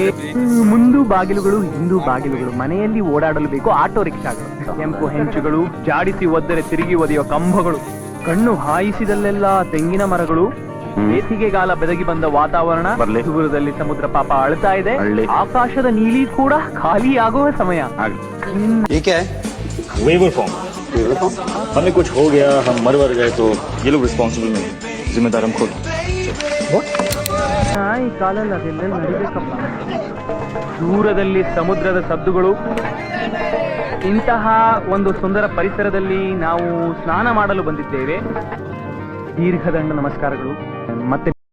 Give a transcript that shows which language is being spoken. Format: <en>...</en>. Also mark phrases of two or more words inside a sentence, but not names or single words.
<kn>ಮುಂದು ಬಾಗಿಲುಗಳು ಹಿಂದೂ ಬಾಗಿಲುಗಳು, ಮನೆಯಲ್ಲಿ ಓಡಾಡಲು ಬೇಕು ಆಟೋ ರಿಕ್ಷಾಗಳು, ಕೆಂಪು ಹೆಂಚುಗಳು, ಜಾಡಿಸಿ ಒದ್ದರೆ ತಿರುಗಿ ಒದೆಯೋ ಕಂಬಗಳು, ಕಣ್ಣು ಹಾಯಿಸಿದಲ್ಲೆಲ್ಲ ತೆಂಗಿನ ಮರಗಳು, ಬೇಸಿಗೆಗಾಲ ಬೆದಗಿ ಬಂದ ವಾತಾವರಣ, ದೂರದಲ್ಲಿ ಸಮುದ್ರ ಪಾಪ ಅಳ್ತಾ ಇದೆ, ಆಕಾಶದ ನೀಲಿ ಕೂಡ ಖಾಲಿ ಆಗುವ ಸಮಯ.</kn> <en>waiver form</en> <hi>हमें कुछ हो गया, हम मर गए तो ये लोग रिस्पॉन्सिबल नहीं, जिम्मेदार हम खुद.</hi> <kn>ಈ ಕಾಲಲ್ಲಿ ಅದೆಲ್ಲ ನಡಿಬೇಕಪ್ಪ. ದೂರದಲ್ಲಿ ಸಮುದ್ರದ ಸದ್ದುಗಳು. ಇಂತಹ ಒಂದು ಸುಂದರ ಪರಿಸರದಲ್ಲಿ ನಾವು ಸ್ನಾನ ಮಾಡಲು ಬಂದಿದ್ದೇವೆ. ದೀರ್ಘದಂಡ ನಮಸ್ಕಾರಗಳು. ಮತ್ತೆ</kn>